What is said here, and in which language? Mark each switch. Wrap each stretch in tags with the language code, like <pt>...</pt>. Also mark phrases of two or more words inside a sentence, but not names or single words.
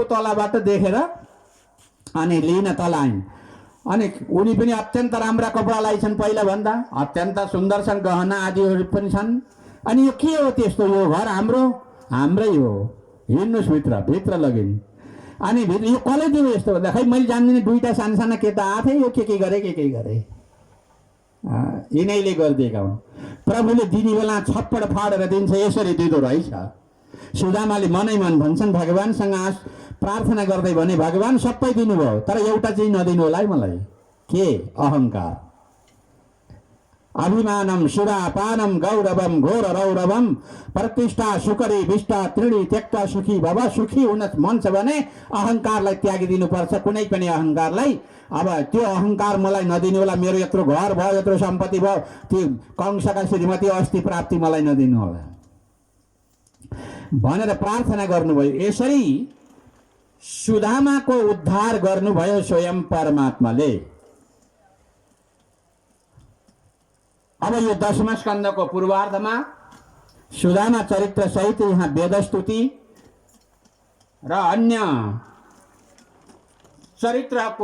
<ne>तलाबाट देखेर अनि लिन तल आइन् अनि उनी पनि अत्यन्त राम्रा कपडा लगाइछन् पहिला भन्दा अत्यन्त सुन्दर छन् गहना आदिहरू पनि छन् अनि यो के हो त्यस्तो यो घर हाम्रै हो हिँड्नुहोस् भित्र लगिन् अनि भित्र यो कसले दियो यस्तो भन्दा खै मैले जान्दिनँ दुईटा साना केटा आथे यो के गरे यिनैले गरिदिएका हुन् प्रभुले दिने बेला छप्पड फाडेर दिन्छ यसरी दिँदो रहेछ सुदामाले मनै मन भन्छन् भगवानसँग प्रार्थना गर्दै भने भगवान सबै दिनुभयो तर एउटा चाहिँ नदिनु होला है मलाई के अहंकार</ne> <sa>अभिमानम सुरापानम गौरवम घोर रौरवम प्रतिष्ठा सुकरी विष्टा त्रिणी त्यक्ता सुखी भव</sa> <ne>सुखी हुन मन छ भने अहंकारलाई त्यागिदिनुपर्छ कुनै पनि अहंकारलाई अब त्यो अहंकार मलाई नदिनु होला मेरो यत्रो घर भयो यत्रो सम्पत्ति भयो त्यो कंसका श्रीमती अस्ति प्राप्ति मलाई नदिनु होला भनेर प्रार्थना गर्नुभयो यसरी सुदामाको उद्धार गर्नुभयो स्वयं परमात्माले अब यो 10वां स्कन्धको पूर्वार्धमा सुदामा चरित्र सहित यहाँ वेदस्तुति र अन्य चरित्रको</ne>